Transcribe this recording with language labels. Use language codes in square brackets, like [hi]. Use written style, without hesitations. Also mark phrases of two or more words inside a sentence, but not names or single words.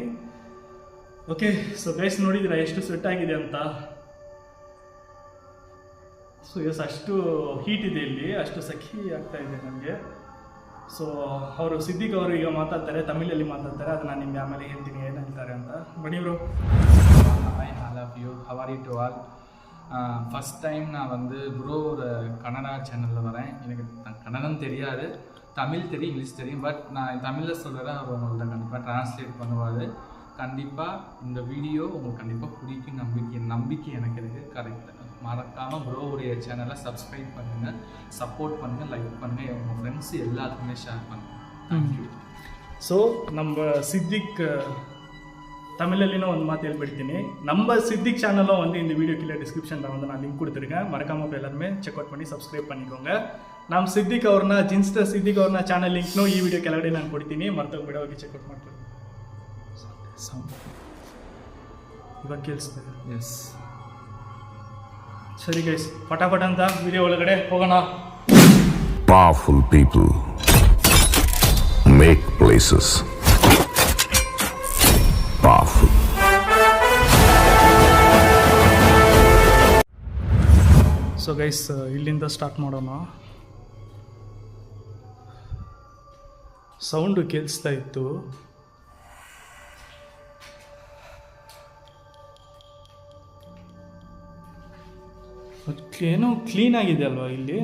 [en] okay, so guys [kn] ನೋಡಿದ್ದೀರಾ ಎಷ್ಟು ಸೆಟ್ ಆಗಿದೆ ಅಂತ. ಸೊ ಎಸ್, ಅಷ್ಟು ಹೀಟ್ ಇದೆ ಇಲ್ಲಿ, ಅಷ್ಟು ಸಖಿ ಆಗ್ತಾ ಇದೆ ನನಗೆ. ಸೊ ಅವರು ಸಿದ್ದಿಕ್ ಅವರು ಈಗ ಮಾತಾಡ್ತಾರೆ, ತಮಿಳಲ್ಲಿ ಮಾತಾಡ್ತಾರೆ. ಅದು ನಾನು ನಿಮಗೆ ಆಮೇಲೆ ಹೇಳ್ತೀನಿ ಏನು ಹೇಳ್ತಾರೆ ಅಂತ. ಬನ್ನಿ ಬ್ರೋ. [en] I love you, how are you to all. first time [ta] நான் வந்து ப்ரோ ஒரு கன்னடா சேனலில் வரேன். எனக்கு கன்னடம் தெரியாது, தமிழ் தெரியும், இங்கிலீஷ் தெரியும். பட் நான் தமிழில் சொல்கிறேன், அவர் உங்கள்கிட்ட கண்டிப்பாக ட்ரான்ஸ்லேட் பண்ணுவார். கண்டிப்பாக இந்த வீடியோ உங்களுக்கு கண்டிப்பாக பிடிக்கும் நம்பிக்கை எனக்கு இருக்குது. கரெக்டாக மறக்காமல் ப்ரோவுடைய சேனலை சப்ஸ்கிரைப் பண்ணுங்கள், சப்போர்ட் பண்ணுங்கள், லைக் பண்ணுங்கள், உங்கள் ஃப்ரெண்ட்ஸ் எல்லாத்துக்குமே ஷேர் பண்ணுங்கள். தேங்க்யூ. [kn] ಸೊ ನಮ್ಮ ಸಿದ್ದಿಕ್ தமிழ்லையும் ಒಂದು ಮಾತು ಹೇಳ್ಬಿಡ್ತೀನಿ. [ta] நம்ம சித்திக் சேனலும் வந்து இந்த வீடியோ கீழே டிஸ்கிரிப்ஷனில் வந்து நான் லிங்க் கொடுத்துருக்கேன். மறக்காமல் எல்லாருமே [kn] ಚೆಕ್ ಔಟ್ ಮಾಡಿ ಸಬ್ಸ್ಕ್ರೈಬ್ [ta] பண்ணிக்கோங்க. [kn] ನಮ್ಮ ಸಿದ್ದಿಕ್ ಅವ್ರನ್ನ ಜಿನ್ಸ್ಟರ್ ಸಿದ್ದಿಕ್ ಅವ್ರನ್ನ ಚಾನಲ್ ಲಿಂಕ್ನು ಈ ವಿಡಿಯೋ ಕೆಳಗಡೆ ನಾನು ಕೊಡ್ತೀನಿ, ಮರ್ತೋಗ್ಬಿಡೋ ಹೋಗಿ [en] check out [kn] ಮಾಡ್ಕೊಳ್ಳಿ. ಇವಾಗ ಕೇಳಿಸ್ತದೆ. ಎಸ್, ಸರಿ ಗೈಸ್, ಫಟಾಫಟ್ ಅಂತ ವಿಡಿಯೋ ಒಳಗಡೆ ಹೋಗೋಣ. [en] Powerful people make places powerful. so guys, [kn] ಇಲ್ಲಿಂದ ಸ್ಟಾರ್ಟ್ ಮಾಡೋಣ. ಸೌಂಡು ಕೇಳಿಸ್ತಾ ಇತ್ತು. ಏನೋ ಕ್ಲೀನ್ ಆಗಿದೆ ಅಲ್ವಾ ಇಲ್ಲಿ?